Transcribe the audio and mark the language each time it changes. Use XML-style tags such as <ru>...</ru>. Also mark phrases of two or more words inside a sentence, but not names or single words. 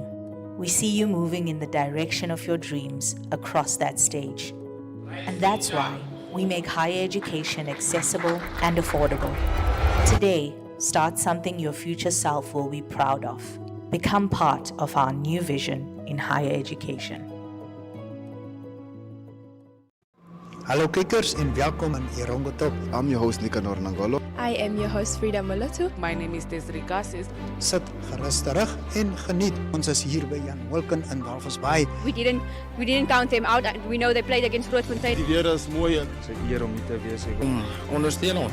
<en>We see you moving in the direction of your dreams across that stage. And that's why we make higher education accessible and affordable. Today, start something your future self will be proud of. Become part of our new vision in higher education.</en> <af>Hallo kykers en welkom in Erongo Top.</af> <en>I'm your host Erongo. I am your host Frida Mulatto. My name is Desiree Gassis.</en> <af>Sit gerus terug en geniet. Ons is hier by Jan Wilken in Walvis Bay.</af> <en>We didn't count them out. We know they played against Grootfontein.</en> <af>Die weer is mooi. Dis 'n eer om hier te wees. Ondersteun ons.</af>